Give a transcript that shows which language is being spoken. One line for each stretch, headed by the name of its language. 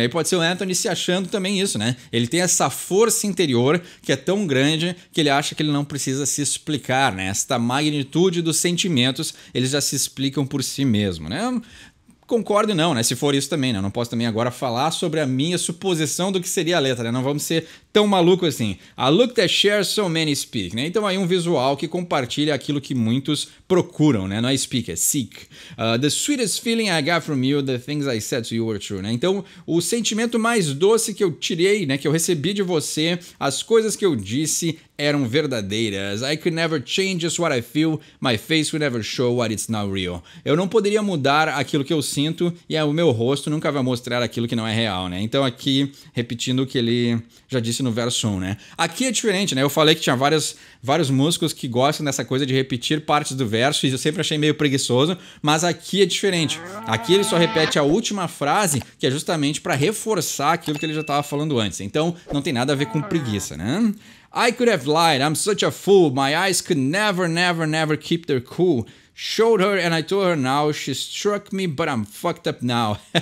Portuguese: Aí pode ser o Anthony se achando também isso, né? Ele tem essa força interior que é tão grande que ele acha que ele não precisa se explicar, né? Esta magnitude dos sentimentos, eles já se explicam por si mesmo, né? concordo não, né? Se for isso também, né? Eu não posso também agora falar sobre a minha suposição do que seria a letra, né? Não vamos ser tão malucos assim.
English: A look that shares so many speak, né?
Portuguese: Então aí um visual que compartilha aquilo que muitos procuram, né? Não é speak, é seek.
English: The sweetest feeling I got from you, the things I said to you were true, né?
Portuguese: Então o sentimento mais doce que eu tirei, né? Que eu recebi de você, as coisas que eu disse eram verdadeiras.
English: I could never change just what I feel, my face would never show what it's not real.
Portuguese: Eu não poderia mudar aquilo que eu sinto e o meu rosto nunca vai mostrar aquilo que não é real, né? Então aqui, repetindo o que ele já disse no verso 1, né? Aqui é diferente, né? Eu falei que tinha vários músicos que gostam dessa coisa de repetir partes do verso e eu sempre achei meio preguiçoso, mas aqui é diferente. Aqui ele só repete a última frase, que é justamente para reforçar aquilo que ele já estava falando antes. Então não tem nada a ver com preguiça, né?
English: I could have lied, I'm such a fool, my eyes could never keep their cool. Showed her and I told her now, she struck me but I'm fucked up now.